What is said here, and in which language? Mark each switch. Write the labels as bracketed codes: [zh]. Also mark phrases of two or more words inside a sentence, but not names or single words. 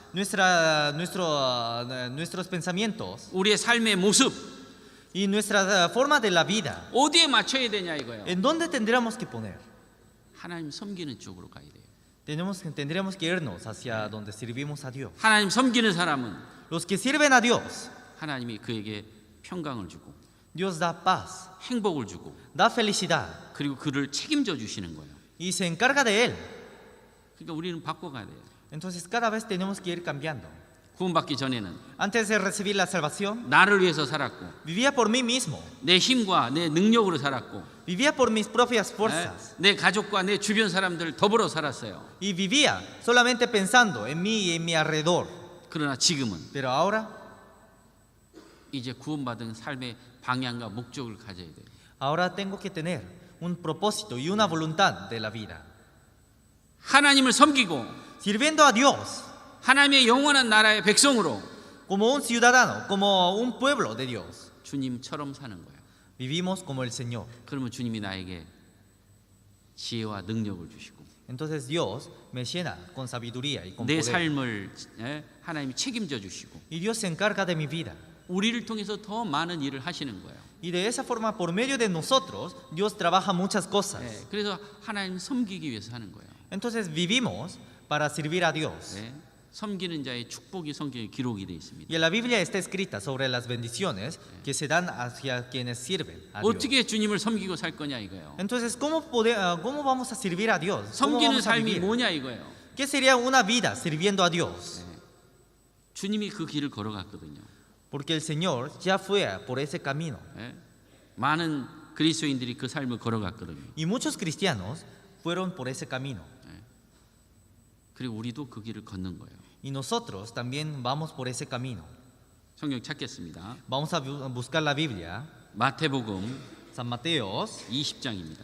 [es] nuestros pensamientos [ko] 우리의 삶의 모습 [es] y nuestra forma de la vida, [ko] 어디에 맞춰야 되냐 이거예요. [es] ¿en dónde tendríamos que poner? [ko] 하나님 섬기는 쪽으로 가야 돼요. [es] Tendríamos que irnos hacia donde servimos a Dios. [ko] 하나님 섬기는 사람은 [es] Los que sirven a Dios, [ko] 하나님이 그에게 평강을 주고 [es] Dios da paz, [ko] 행복을 주고 [es] da felicidad [ko] 그리고 그를 책임져 주시는 거예요. [es] y se encarga de él. [ko] 그러니까 우리는 바꿔가야 돼요. [es] Entonces cada vez tenemos que ir cambiando. [ko] 구원받기 전에는 [es] Antes de recibir la salvación, [ko] 나를 위해서 살았고 [es] vivía por mí mismo, [ko] 내 힘과 내 능력으로 살았고 [es] vivía por mis propias fuerzas [ko] 내 가족과 내 주변 사람들 더불어 살았어요. [es] y vivía solamente pensando en mí y en mi alrededor. [ko] 그러나 지금은 [es] Pero ahora, [ko] 이제 구원받은 삶의 방향과 목적을 가져야 돼요. [es] ahora tengo que tener un propósito y una voluntad de la vida. [ko] 하나님을 섬기고 [es] Sirviendo a Dios [ko] 하나님의 영원한 나라의 백성으로 [es] como un ciudadano, como un pueblo de Dios. [ko] 주님처럼 사는 거예요. [es] Vivimos como el Señor. [ko] 그러면 주님이 나에게 지혜와 능력을 주시고 [es] Entonces Dios me llena con sabiduría y con [ko] 내 [es] poder. [ko] 삶을 하나님이 책임져 주시고 [es] Y Dios se encarga de mi vida. [ko] 우리를 통해서 더 많은 일을 하시는 거예요. [es] Y de esa forma, por medio de nosotros, Dios trabaja muchas cosas. [ko] 그래서 하나님 섬기기 위해서 하는 거예요. [es] Entonces vivimos para servir a Dios. [ko] 섬기는 자의 축복이 성경에 기록이 되어 있습니다. [es] Y en la Biblia está escrita sobre las bendiciones que se dan hacia quienes sirven a Dios. [ko] 어떻게 주님을 섬기고 살 거냐 이거예요. [es] Entonces, ¿cómo vamos a servir a Dios? ¿Cómo [ko] 섬기는 [es] vamos a [ko] 삶이 [es] vivir? [ko] 뭐냐 이거예요. [es] ¿Qué sería una vida sirviendo a Dios? [ko] 주님이 그 길을 걸어갔거든요. [es] Porque el Señor ya fue por ese camino. [ko] 많은 그리스도인들이 그 삶을 걸어갔거든요. [es] Y muchos cristianos fueron por ese camino. [ko] 그리고 우리도 그 길을 걷는 거예요. [es] Y nosotros también vamos por ese camino. [ko] 성경 찾겠습니다. [es] Vamos a buscar la Biblia. [ko] 마태복음 [es] San Mateos, [ko] 20장입니다.